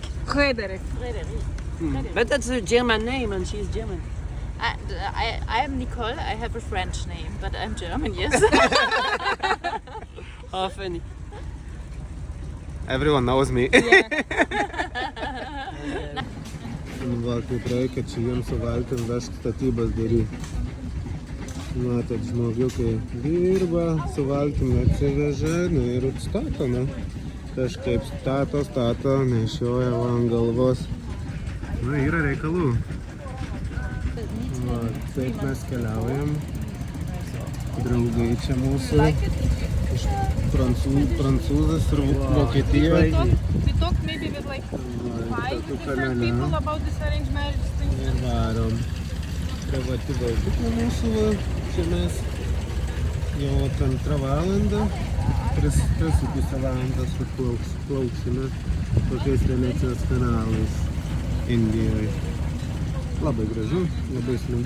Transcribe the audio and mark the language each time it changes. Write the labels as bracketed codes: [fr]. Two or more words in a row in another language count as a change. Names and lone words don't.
[en] Frederic. But that's a German name and she's German. I am Nicole. I have a French name, but I'm German, yes. Oh, funny. Everyone knows me. Yeah. [lt] Va, kaip reikia čia jiems su valtim vežti statybas daryti. Matot, žmogiukai dirba, su valtim atsiveža, nu ir atstato, nu. Kažkaip stato, nešioja va ant galvos. Nu, yra reikalų. Va, taip mes keliaujam. Draugai čia mūsų. Iš Prancūzas ir Vokietija. [en] We talked maybe with like 5 different people about this arranged marriage thing. [lt] Ir varom. Privati valdyklė mūsų, va. Čia mes jau 2 valandą. 3,5 valandos plauksime tokiais Venecijos kanalais Indijoje. Labai gražu, labai smagu.